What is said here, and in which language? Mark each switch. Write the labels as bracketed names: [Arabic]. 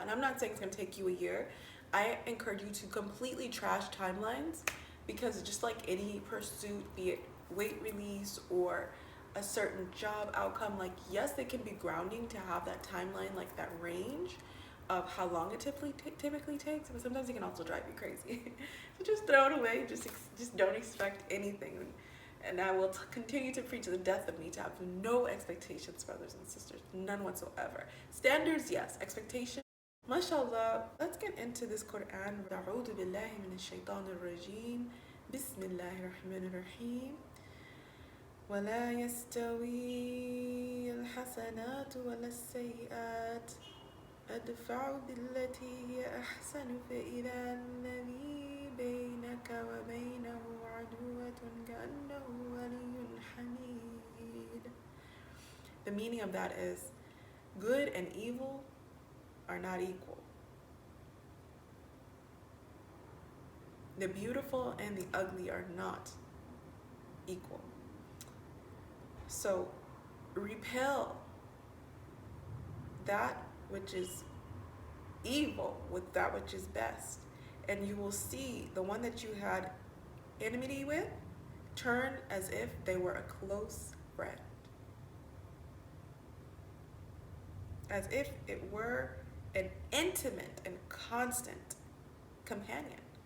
[English] And I'm not saying it's going to take you a year. I encourage you to completely trash timelines, because just like any pursuit, be it weight release or a certain job outcome, like yes, they can be grounding to have that timeline, like that range of how long it typically takes, but sometimes it can also drive you crazy. So just throw it away. Just don't expect anything. And I will continue to preach to the death of me to have no expectations, brothers and sisters, none whatsoever. Standards, yes. Expectations, MashaAllah, let's get into this Quran. [Arabic] أعوذ بالله من الشيطان الرجيم. بسم الله الرحمن الرحيم. ولا يستوي الحسنات ولا السيئات ادفع بالتي هي أحسن فإذا الذي بينك وبينه عدوة كأنه ولي حميد. [English] The meaning of that is good and evil are not equal. The beautiful and the ugly are not equal. So repel that which is evil with that which is best, and you will see the one that you had enmity with turn as if they were a close friend, as if it were an intimate and constant companion.